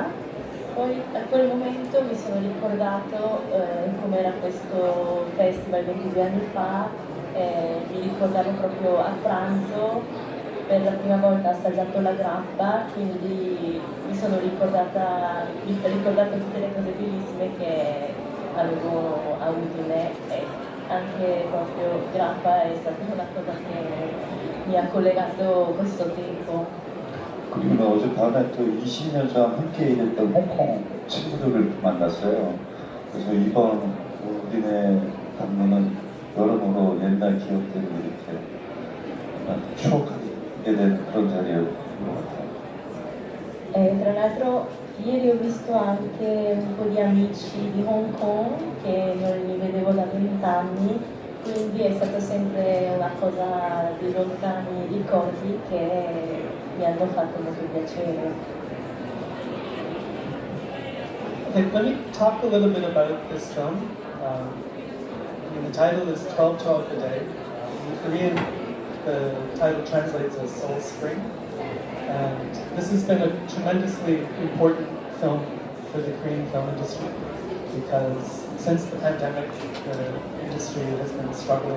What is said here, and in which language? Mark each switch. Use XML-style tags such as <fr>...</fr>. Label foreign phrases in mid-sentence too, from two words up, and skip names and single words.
<it>Poi a quel momento mi sono ricordato com'era questo festival 22 anni fa, mi ricordavo proprio a pranzo per la prima volta assaggiato la grappa, quindi mi sono ricordata tutte le cose bellissime che avevo a Udine e anche proprio grappa è stata una cosa che mi ha collegato questo tempo.</it> <ko>그리고 어젯밤에 또 20년 전 함께 일했던 홍콩 친구들을 만났어요. 그래서 이번 우리네 방문은 여러모로 옛날 기억들을 이렇게 추억하게 되는 그런 자리였던 것 같아요.</ko> <it>Tra l'altro ieri ho visto anche un po' di amici di Hong Kong che non li vedevo da 20 anni, quindi è stata sempre una cosa di lontani ricordi che mi hanno fatto molto piacere.</it> <en>Okay, let me talk a little bit about this film. The title is 1212 a Day. In Korean, the title translates as Soul Spring. And this has been a tremendously important film for the Korean film industry because since the pandemic, the industry has been struggling.</en>